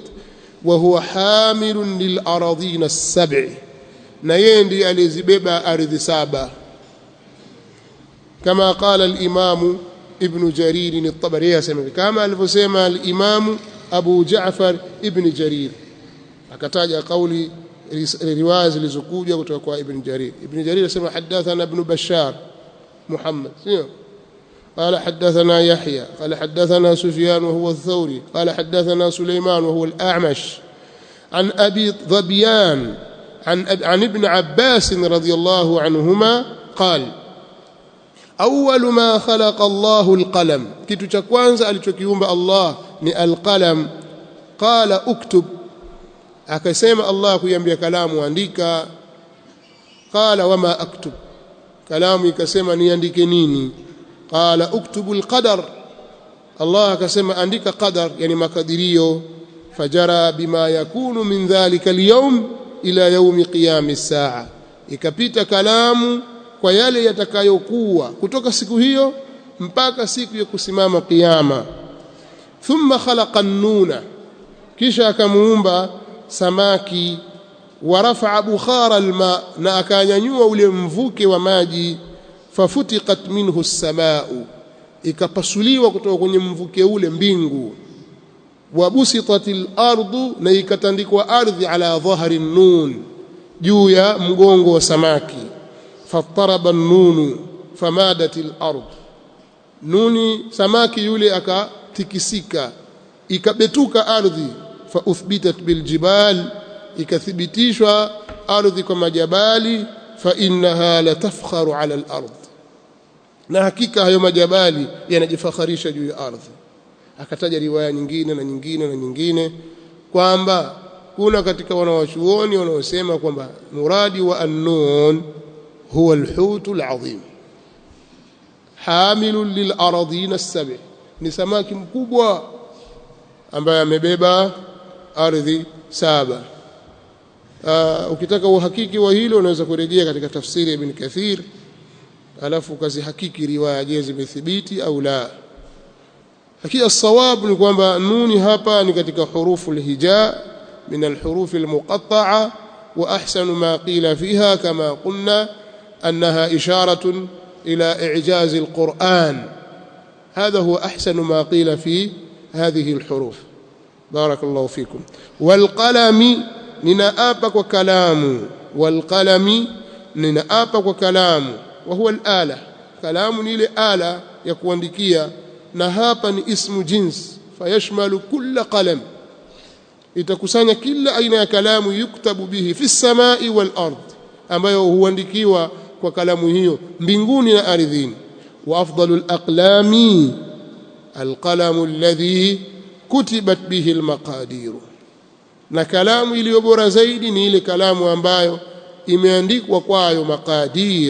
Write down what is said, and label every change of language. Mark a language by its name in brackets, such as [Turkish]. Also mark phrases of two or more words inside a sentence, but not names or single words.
[Arabic] وهو حامل للأرضين السبع, [Swahili] na yeye ndiye alizibeba ardhi saba, kama [Arabic] قال الإمام ابن جرير الطبري, [Swahili] yasema kama alivyosema al-Imam Abu Ja'far Ibn Jarir, akataja kauli riwaya zilizokuja kutoka kwa Ibn Jarir. [Arabic] Ibn Jarir asema hadathana Ibn Bashar Muhammad, sio قال حدثنا يحيى قال حدثنا سفيان وهو الثوري قال حدثنا سليمان وهو الأعمش عن أبي ظبيان عن ابن عباس رضي الله عنهما قال أول ما خلق الله القلم، [Swahili] kitu cha kwanza alichokiumba Allah ni alqalam. [Arabic] قال اكتب, [Swahili] akasema Allah kuiambia kalamu andika. [Arabic] قال وما أكتب, [Swahili] kalamu ikasema niandike nini? [Arabic] قال اكتب القدر, [Swahili] Allah akasema andika qadar, yani makadirio. [Arabic] فجرى بما يكون من ذلك اليوم إلى يوم قيام الساعة, [Swahili] ikapita kalamu kwa yale yatakayokuwa kutoka siku hiyo mpaka siku ya kusimama kiyama. [Arabic] ثم خلق النون, [Swahili] kisha akamuumba samaki. [Arabic] ورفع بخار الماء, [Swahili] na akanyanyua ule mvuke wa maji. [Arabic] ففتقت منه السماء, [Swahili] ikapasuliwa kutoka kwenye mvuke ule mbingu. [Arabic] وبسطت الأرض, [Swahili] na ikatandikwa ardhi [Arabic] على ظهر النون, [Swahili] juu ya mgongo wa samaki. [Arabic] فاضطرب النون فمادت الأرض, [Swahili] nuni samaki yule akatikisika, ikabetuka ardhi. [Arabic] فأثبتت بالجبال, [Swahili] ikathibitishwa ardhi kwa majabali. [Arabic] فإنها لتفخر على الأرض, [Swahili] na hakika hayo majabali yanajifakharisha juu ya ardhi. Akataja riwaya nyingine na nyingine na nyingine kwamba kuna katika wanawachuoni wanaosema kwamba muradi wa an-nun [Arabic] هو الحوت العظيم حامل للأرضين السبع', [Swahili] ni samaki mkubwa ambaye amebeba ardhi saba. Ukitaka uhakiki wa hilo unaweza kurejea katika tafsiri ya Ibn Kathir, alafu ukazihakiki riwaya je zimethibiti au la. Lakini as-sawab ni kwamba nuni hapa ni katika [Arabic] حروف الهجاء من الحروف المقطعة وأحسن ما قيل فيها كما قلنا أنها إشارة إلى إعجاز القرآن. هذا هو أحسن ما قيل في هذه الحروف. بارك الله فيكم. والقلم [Swahili] ninaapa kwa kalamu, walqalami ninaapa kwa kalamu. [Arabic] وهو الآلة, [Swahili] kalamu ni ile ala ya kuandikia, na hapa ni [Arabic] اسم جنس فيشمل كل قلم, [Swahili] itakusanya kila aina ya kalamu. [Arabic] يكتب به في السماء والأرض, [Swahili] ambayo huandikiwa kwa kalamu hiyo mbinguni na ardhini. [Arabic] وأفضل الأقلام القلم الذي كتبت به المقادير, [Swahili] na kalamu iliyo bora zaidi ni ile kalamu ambayo imeandikwa kwayo maqadir.